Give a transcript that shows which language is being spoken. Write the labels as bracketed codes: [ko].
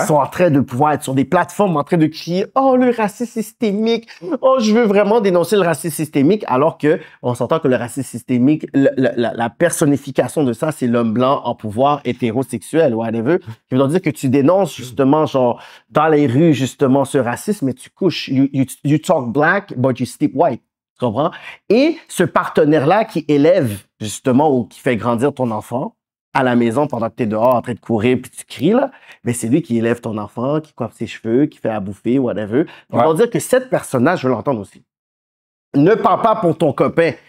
[fr] qui sont en train de pouvoir être sur des plateformes en train de crier « Oh, le racisme systémique! Oh, je veux vraiment dénoncer le racisme systémique! » Alors que on s'entend que le racisme systémique, la personnification de ça, c'est l'homme blanc en pouvoir hétérosexuel, whatever. Qui veut dire que tu dénonces justement, genre, dans les rues, justement, ce racisme, mais tu couches. [en] You talk black, but you sleep white. [fr] Tu comprends? Et ce partenaire-là qui élève, justement, ou qui fait grandir ton enfant, à la maison pendant que tu es dehors en train de courir puis tu cries, là, ben c'est lui qui élève ton enfant, qui coiffe ses cheveux, qui fait à bouffer, whatever. On va dire que cette personne-là, je veux l'entendre aussi. Ne parle pas pour ton copain.